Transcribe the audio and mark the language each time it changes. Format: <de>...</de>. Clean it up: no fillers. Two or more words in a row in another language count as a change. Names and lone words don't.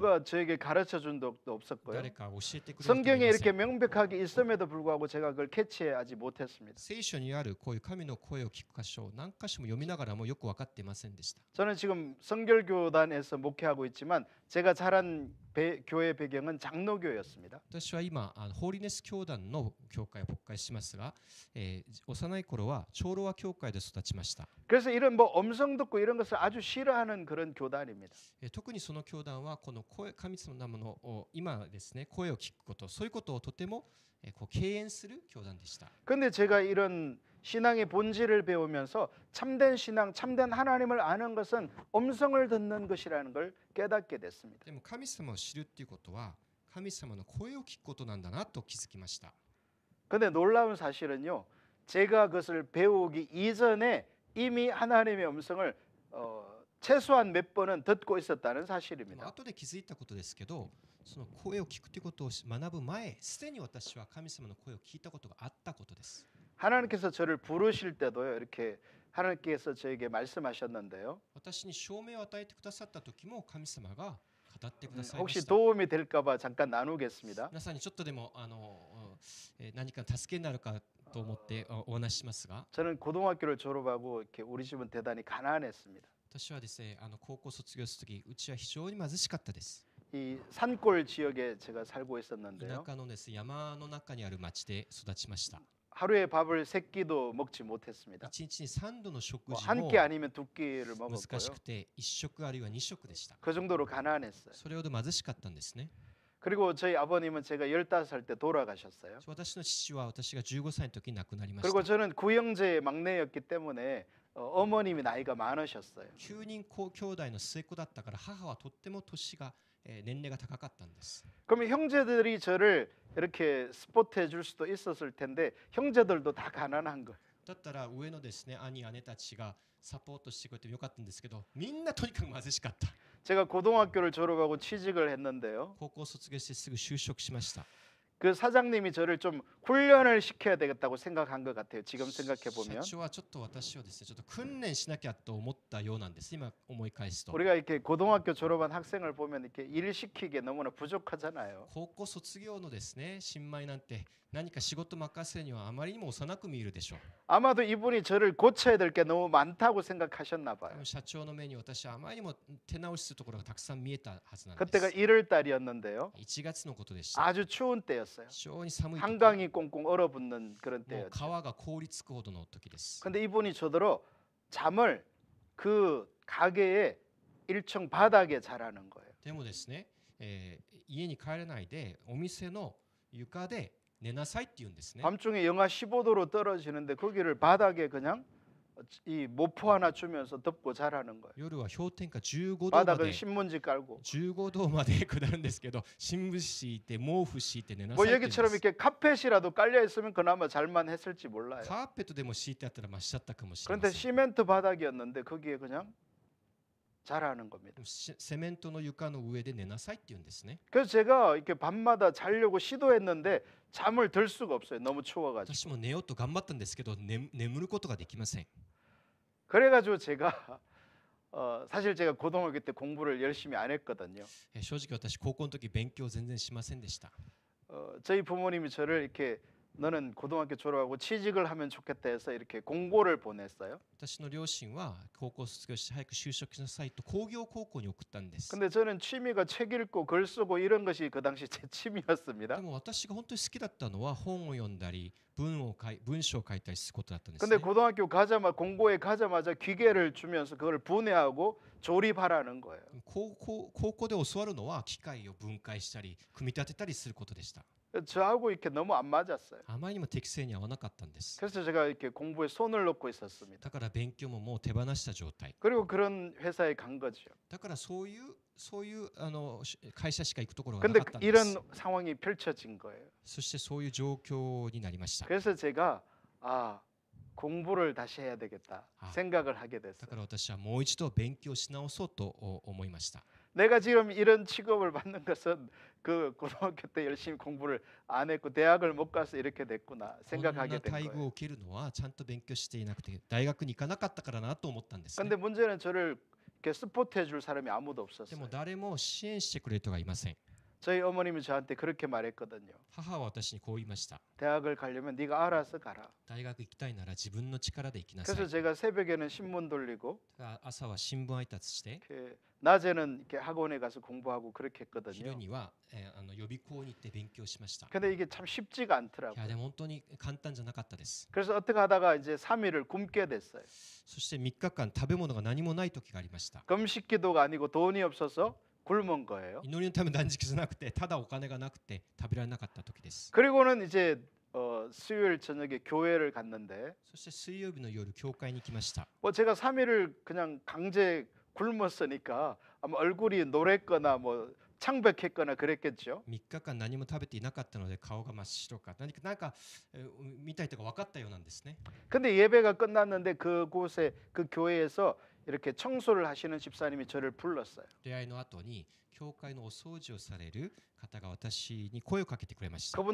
<ko>누가 저에게 가르쳐 준 적도 없었고요.</ko> <ja>誰か教えてくれる人もい</ja> <ko>성경에</ko> <ja>ませ</ja> <ko>이렇게</ko> <ja>ん。</ja> <ko>명백하게 있음에도 불구하고 제가 그걸 캐치하지 못했습니다.</ko> <ja>聖書にあるこういう神の声を聞く箇所を何箇所も読みながらもよく分かっていませんでした。</ja> <ko>저는 지금 성결교단에서 목회하고 있지만 제가 자란 교회 배경은 장로교였습니다.</ko> <ja>私は今ホーリネス教団の教会を牧会しますが、幼い頃は長老和教会で育ちました。</ja> <ko>그래서 이런 뭐 음성 듣고 이런 것을 아주 싫어하는 그런 교단입니다.</ko> <ja>特にその教団はこの声神様の名の今ですね声を聞くことそういうことをとてもこう敬遠する教団でした。</ja> <ko>근데 제가 이런 신앙의 본질을 배우면서 참된 신앙, 참된 하나님을 아는 것은 음성을 듣는 것이라는 걸 깨닫게 됐습니다.</ko> <ja>でも神様を知るっていうことは神様の声を聞くことなんだなと気づきました。</ja> <ko>근데 놀라운 사실은요. 제가 그것을 배우기 이전에 이미 하나님의 음성을 최소한 몇 번은 듣고 있었다는</ko> <ja>でも</ja> <ko>사실입니다.</ko> <ja>後で気づいたことですけどその声を聞くということを学ぶ前すでに私は神様の声を聞いたことがあったことです。</ja> <ko>하나님께서 저를 부르실 때도요. 이렇게 하나님께서 저에게 말씀하셨는데요.</ko> <ja>私に証明を与えてくださった時も神様が語ってくださいま</ja> <ko>혹시</ko> <ja>した。</ja> <ko>도움이 될까 봐 잠깐 나누겠습니다.</ko> <ja>皆さんにちょっとでも何か助けになるかと思ってお話ししますが</ja> <ko>저는 고등학교를 졸업하고 이렇게 우리 집은 대단히 가난했습니다.</ko> <ja>私はですね高校卒業する時うちは非常に貧しかったです。</ja> <ko>이 산골 지역에 제가 살고</ko> <ja>田</ja> <ko>있었는데요.</ko> <ja>舎のです山の中にある町で育ちました。</ja> <ko>하루에 밥을 3끼도 먹지 못했습니다.</ko> <ja>1 日に3度の食事</ja> <ko>한</ko> <ja>も</ja> <ko>끼 아니면 2끼를</ko> <ja>難し</ja> <ko>먹었고요.</ko> <ja>くて1食あるいは2食でした。</ja> <ko>그 정도로 가난했어요.</ko> <ja>それほど貧しかったんですね。</ja> <ko>그리고 저희 아버님은 제가 15살 때 돌아가셨어요.</ko> <ja>私の父は私が15歳の時に亡くなりまし</ja> <ko>그리고</ko> <ja>た。</ja> <ko>저는 구형제 막내였기 때문에 어머님이 나이가 많으셨어요.</ko> <ja>9 人兄弟の末っ子だったから母はとっても年が年齢が高かったんです。</ja> <ko>그러면 형제들이 저를 이렇게 스포트해 줄 수도 있었을 텐데 형제들도 다 가난한 거예요.</ko> <ja>だったら上のですね兄姉たちがサポートしてくれてもよかったんですけどみんなとにかく貧しかった。</ja> <ko>제가 고등학교를 졸업하고 취직을 했는데요.</ko> <ja>高校卒業してすぐ就職しました。</ja> <ko>그 사장님이 저를 좀 훈련을 시켜야 되겠다고 생각한 것 같아요. 지금 생각해</ko> <ja>社</ja> <ko>보면</ko> <ja>長はちょっと私をですねちょっと訓練しなきゃと思ったようなんです。今思い返すと</ja> <ko>우리가 이렇게 고등학교 졸업한 학생을 보면 이렇게 일 시키기에 너무나 부족하잖아요.</ko> <ja>高校卒業のですね新米なんて何か仕事任せるにはあまりにも幼く見えるでしょう。</ja> <ko>아마도 이분이 저를 고쳐야 될 게 너무 많다고 생각하셨나</ko> <ja>多</ja> <ko>봐요.</ko> <ja>分社長の目に私はあまりにも手直しするところがたくさん見えたはずなんで</ja> <ko>그때가</ko> <ja>す。</ja> <ko>1월 달이었는데요.</ko> <ja>1 月のことでした。</ja> <ko>아주 추운 때였어요.</ko> <ja>非常に寒い時、</ja> <ko>한강이 꽁꽁 얼어붙는 그런</ko> <ja>もう</ja> <ko>때였죠.</ko> <ja>川が凍りつくほどの時です。</ja> <ko>근데 이분이 저더러 잠을 그 가게의 1층 바닥에 자라는 거예요.</ko> <ja>でもですね、家に帰らないでお店の床で寝なさいって言うんですね。</ja> <ko>밤중에 영하 15도로 떨어지는데 거기를 바닥에 그냥 이 모포 하나 주면서 덮고 자라는 거예요.</ko> <ja>夜は氷点下15度ま</ja> <ko>바닥은</ko> <ja>で</ja> <ko>신문지 깔고</ko> <ja>15 度まで下るんですけど新聞敷いて毛布敷いて寝なさ</ja> <ko>뭐</ko> <ja>いって言うんで</ja> <ko>여기처럼</ko> <ja>す。</ja> <ko>이렇게 카펫이라도 깔려 있으면 그나마 잘만 했을지 몰라요.</ko> <ja>カーペットでも敷いてあったらましだったかもしれま</ja> <ko>그런데</ko> <ja>せん。</ja> <ko>시멘트 바닥이었는데 거기에 그냥 자라는 겁니다.</ko> <ja>セメントの床の上で寝なさいって言うんですね。</ja> <ko>그래서 제가 이렇게 밤마다 자려고 시도했는데 잠을 들 수가 없어요. 너무 추워가지고.</ko> <ja>私も寝ようと頑張ったんですけど、眠ることができません。</ja> <ko>그래가지고 제가 사실 제가 고등학교 때 공부를 열심히 안 했거든요.</ko> <ja>正直私高校の時勉強全然しませんでした。</ja> <ko>저희 부모님이 저를 이렇게 너는 고등학교 졸업하고 취직을 하면 좋겠다 해서 이렇게 공고를 보냈어요.</ko> <ja>私の両親は高校卒業して早く就職しなさいと工業高校に送ったんです。</ja> <ko>근데 저는 취미가 책 읽고 글 쓰고 이런 것이 그 당시 제 취미였습니다.</ko> <ja>でも私が本当に好きだったのは本を読んだり文章を書いたりすることだったんです</ja> <ko>근데</ko> <ja>ね。</ja> <ko>고등학교 가자마자 공고에 가자마자 기계를 주면서 그걸 분해하고 조립하라는 거예요.</ko> <ja>高校で教わるのは機械を分解したり組み立てたりすることでした。</ja> <ko>저하고 이렇게 너무 안 맞았어요.</ko> <ja>あまりにも適正に合わなかったんです。</ja> <ko>그래서 제가 이렇게 공부에 손을 놓고 있었습니다.</ko> <ja>だから勉強ももう手放した状態。</ja> <ko>그리고 그런 회사에 간 거죠.</ko> <ja>だからそういう会社しか行くところがな</ja> <ko>근데</ko> <ja>かったんで</ja> <ko>이런</ko> <ja>す。</ja> <ko>상황이 펼쳐진 거예요.</ko> <ja>そしてそういう状況になりました。</ja> <ko>그래서 제가 공부를 다시 해야 되겠다 생각을 하게</ko> <ja>だ</ja> <ko>됐어요.</ko> <ja>から私はもう一度勉強し直そうと思いました。</ja> <ko>내가 지금 이런 취급을 받는 것은 그 고등학교 때 열심히 공부를 안 했고 대학을 못 가서 이렇게 됐구나</ko> <ja>こんな</ja> <ko>생각하게 된</ko> <ja>待遇を</ja> <ko>거예요.</ko> <ja>受けるのはちゃんと勉強していなくて大学に行かなかったからなと思ったんです、ね。</ja> <ko>근데 문제는 저를 이렇게 서포트해 줄 사람이 아무도</ko> <ja>で</ja> <ko>없었어요.</ko> <ja>も誰も支援してくれる人がいません。</ja> <ko>저희 어머님이 저한테 그렇게 말했거든요.</ko> <ja>母は私にこう言いました。</ja> <ko>대학을 가려면 네가 알아서 가라.</ko> <ja>大学行きたいなら自分の力で行きなさい。</ja> <ko>그래서 제가 새벽에는 신문 돌리고</ko> <ja>朝は新聞配達して、</ja> <ko>이렇게 낮에는 이렇게 학원에 가서 공부하고 그렇게</ko> <ja>昼</ja> <ko>했거든요.</ko> <ja>には、予備校に行って勉強しました。</ja> <ko>근데 이게 참 쉽지가</ko> <ja>いや</ja> <ko>않더라고요.</ko> <ja>でも本当に簡単じゃなかったです。</ja> <ko>그래서 어떻게 하다가 이제 3일을 굶게 됐어요.</ko> <ja>そして3日間食べ物が何もない時がありました。</ja> <ko>금식기도가 아니고 돈이 없어서 굶은 거예요.</ko> <ja>祈りのための断食じゃなくてただお金がなくて食べられなかった時です。</ja> <ko>그리고는 이제 수요일 저녁에 교회를 갔는데</ko> <ja>そして水曜日の夜教会に行きました。</ja> <ko>뭐 제가 3일을 그냥 강제 굶었으니까 아마 얼굴이 노랬거나 뭐 창백했거나 그랬겠죠.</ko> <ja>3 日間何も食べていなかったので顔が真っ白かなんか見た人が分かったようなんですね。</ja> <ko>근데 예배가 끝났는데 그곳에 그 교회에서 이렇게 청소를 하시는 집사님이 저를 불렀어요.</ko> <ja>礼拝の後に教会のお掃除をされる方が私に声をかけてくれました。</ja>